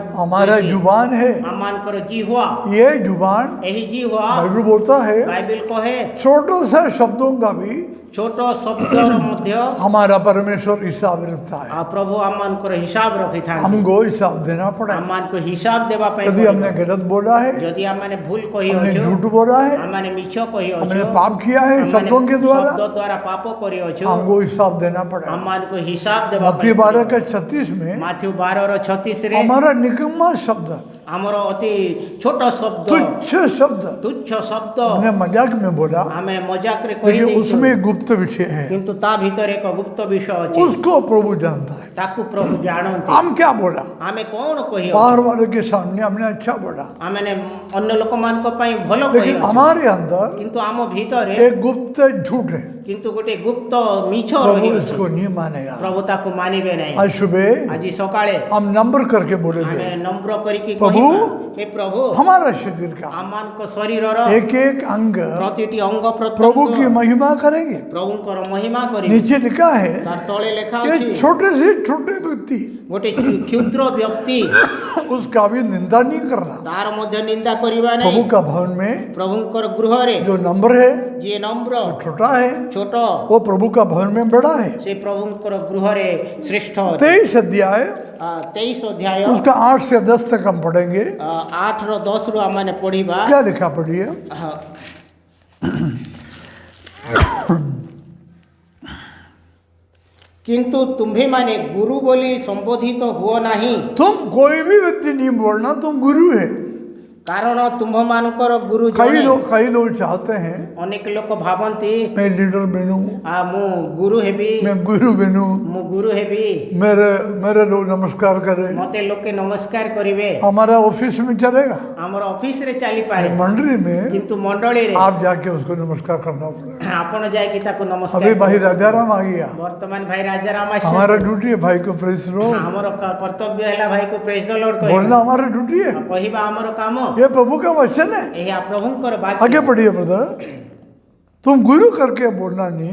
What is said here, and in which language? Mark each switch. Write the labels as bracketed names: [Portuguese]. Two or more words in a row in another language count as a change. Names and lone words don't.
[Hindi] हमारा [Odia] ବେଶୀ [Hindi] जुबान है, [Odia] ଆମମାନଙ୍କର ଜିହ୍ୱା [Hindi] ये जुबान [Odia] ଏହି ଜିହ୍ୱା [Hindi] बाइबल बोलता है [Odia] ବାଇବେଲ କହେ [Hindi] छोटे से शब्दों का भी [Odia] ଛୋଟ ଶବ୍ଦର ମଧ୍ୟ [Hindi] हमारा परमेश्वर हिसाब रखता है, [Odia] ଆଉ ପ୍ରଭୁ ଆମମାନଙ୍କର ହିସାବ ରଖିଥାନ୍ତି [Hindi] हमको हिसाब देना पड़ेगा। [Odia] ଆମମାନଙ୍କୁ ହିସାବ ଦେବା ପାଇଁ [Hindi] यदि [Odia] ପଡ଼ିବ। [Hindi] हमने गलत बोला है, [Odia] ଯଦି ଆମମାନେ ଭୁଲ [Hindi] हमने [Odia] କହିଅଛୁ [Hindi] झूठ बोला है, [Odia] ଆମମାନେ ମିଛ କହିଅଛୁ [Hindi] हमने पाप किया है [Odia] ଆମମାନେ [Hindi] शब्दों के द्वारा, [Odia] ଶବ୍ଦ ଦ୍ୱାରା ପାପ କରିଅଛୁ [Hindi] हमको हिसाब देना पड़ेगा। [Odia] ଆମମାନଙ୍କୁ ହିସାବ ଦେବା [Hindi] मत्ती 12:36 में [Odia] ମାଥ୍ୟୁ 12:36 ରେ [Hindi] हमारा निकम्मा शब्द, [Odia] ଆମର ଅତି ଛୋଟ ଶବ୍ଦ [Hindi] तुच्छ शब्द, [Odia] ତୁଚ୍ଛ ଶବ୍ଦ [Hindi] हमने मजाक में बोला, [Odia] ଆମେ ମଜାକରେ [Hindi] लेकिन [Odia] କହିଦେଇଛୁ [Hindi] उसमें गुप्त विषय है, [Odia] କିନ୍ତୁ ତା ଭିତରେ ଏକ ଗୁପ୍ତ ବିଷୟ ଅଛି [Hindi] उसको प्रभु जानता है। [Odia] ତାକୁ ପ୍ରଭୁ ଜାଣନ୍ତି [Hindi] हम क्या बोला? [Odia] ଆମେ କ'ଣ କହିବା [Hindi] बाहर वाले के सामने हमने अच्छा बोला, [Odia] ଆମେ ଅନ୍ୟ ଲୋକମାନଙ୍କ ପାଇଁ ଭଲ [Hindi] लेकिन [Odia] କହିବା [Hindi] हमारे अंदर [Odia] କିନ୍ତୁ ଆମ ଭିତରେ [Hindi] एक गुप्त झूठ है, [Odia] କିନ୍ତୁ ଗୋଟେ ଗୁପ୍ତ ମିଛ [Hindi] प्रभु [Odia] ରହିଅଛି [Hindi] इसको नहीं मानेगा। [Odia] ପ୍ରଭୁ ତାକୁ ମାନିବେ ନାହିଁ [Hindi] आज सुबह [Odia] ଆଜି ସକାଳେ [Hindi] हम नंबर करके [Odia] ଆମେ [Hindi] बोलेंगे [Odia] ନମ୍ର କରିକି ପ୍ରଭୁ, କହିବା ହେ ପ୍ରଭୁ [Hindi] हमारा शरीर का [Odia] ଆମମାନଙ୍କ ଶରୀରର [Hindi] एक एक अंग [Odia] ପ୍ରତିଟି ଅଙ୍ଗ [Hindi] प्रभु की [Odia] ପ୍ରତ୍ୟଙ୍ଗ [Hindi] महिमा करेंगे। [Odia] ପ୍ରଭୁଙ୍କର ମହିମା କରିବେ [Hindi] नीचे लिखा है [Odia] ତାର ତଳେ ଲେଖା [Hindi] ये [Odia] ଅଛି [Hindi] छोटे से छोटे व्यक्ति [Odia] ଗୋଟେ କ୍ଷୁଦ୍ର ବ୍ୟକ୍ତି [Hindi] उसका भी निंदा नहीं करना। [Odia] ତାର ମଧ୍ୟ ନିନ୍ଦା କରିବା [Hindi] प्रभु [Odia] ନାହିଁ [Hindi] का भवन में [Odia] ପ୍ରଭୁଙ୍କର ଗୃହରେ [Hindi] जो नंबर है [Odia] ଯିଏ ନମ୍ର [Hindi] छोटा है, [Odia] ଛୋଟ [Hindi] वो प्रभु का भवन में बड़ा है। [Odia] ସେ ପ୍ରଭୁଙ୍କର ଗୃହରେ ଶ୍ରେଷ୍ଠ ଅଛି [Hindi] 23 अध्याय [Odia] 23 ଅଧ୍ୟାୟ [Hindi] उसका 8 से 10 तक हम पढ़ेंगे। [Odia] 8ର 10ରୁ ଆମମାନେ ପଢିବା [Hindi] क्या लिखा पढ़िए? [Odia] କିନ୍ତୁ ତୁମ୍ଭେମାନେ ଗୁରୁ ବୋଲି ସମ୍ବୋଧିତ ହୁଅ ନାହିଁ [Hindi] तुम कोई भी व्यक्ति नहीं बोलना तुम गुरु है। [Odia] କାରଣ ତୁମ୍ଭମାନଙ୍କର ଗୁରୁ [Hindi] कई [Odia] ଜଣେ। [Hindi] लोग चाहते हैं [Odia] ଅନେକ ଲୋକ ଭାବନ୍ତି [Hindi] मैं लीडर बनूं, [Odia] ମୁଁ ଗୁରୁ ହେବି, [Hindi] मैं गुरु बनूं, [Odia] ମୁଁ ଗୁରୁ ହେବି, [Hindi] मेरे लोग नमस्कार करें, [Odia] ମତେ ଲୋକେ ନମସ୍କାର କରିବେ। [Hindi] हमारा ऑफिस में चलेगा, [Odia] ଆମର ଅଫିସରେ ଚାଲିପାରେ, [Hindi] मंडली में [Odia] କିନ୍ତୁ ମଣ୍ଡଳୀରେ [Hindi] आप जाके उसको नमस्कार करना पड़ेगा। [Odia] ଆପଣ ଯାଇକି ତାକୁ ନମସ୍କାର [Hindi] अभी भाई [Odia] କରିବେ। [Hindi] राजाराम आ गया, [Odia] ବର୍ତ୍ତମାନ ଭାଇ ରାଜାରାମ [Hindi] हमारा [Odia] ଆସିଛନ୍ତି। [Hindi] ड्यूटी है भाई को प्रेस लो, [Odia] ଆମର କର୍ତ୍ତବ୍ୟ ହେଲା ଭାଇକୁ [English] praise the Lord [Hindi] बोलना [Odia] କହିବା, [Hindi] हमारा ड्यूटी है, [Odia] କହିବା ଆମର କାମ। [Hindi] ये प्रभु का वचन है। [Odia] ଏହା ପ୍ରଭୁଙ୍କର [Hindi] आगे [Odia] ବାକ୍ୟ। [Hindi] पढ़िए ब्रदर, तुम गुरु करके बोलना नहीं।